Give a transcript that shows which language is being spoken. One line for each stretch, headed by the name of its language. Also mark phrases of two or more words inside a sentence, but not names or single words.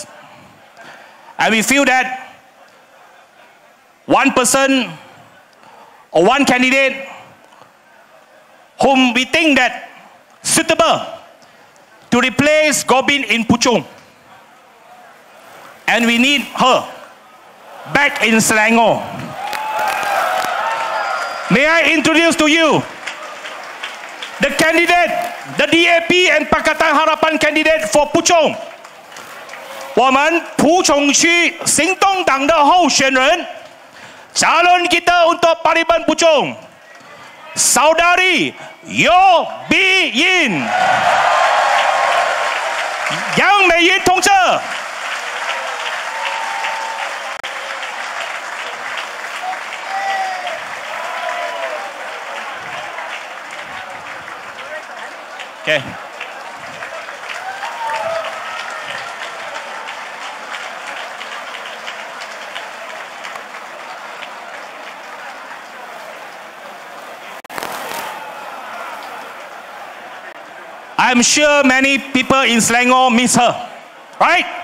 English: And we feel that one person or one candidate whom we think that suitable to replace Gopin in Puchong. And we need her back in Selangor. May I introduce to you the candidate, the DAP and Pakatan Harapan candidate for Puchong.
Chinese: 我们蒲种区行动党的候选人
Malay: calon kita untuk Parlimen Puchong,
Chinese: Saudari Yo Bi Yin, Yang Mei Yin 同志。Okay.
English: I'm sure many people in Selangor miss her, right?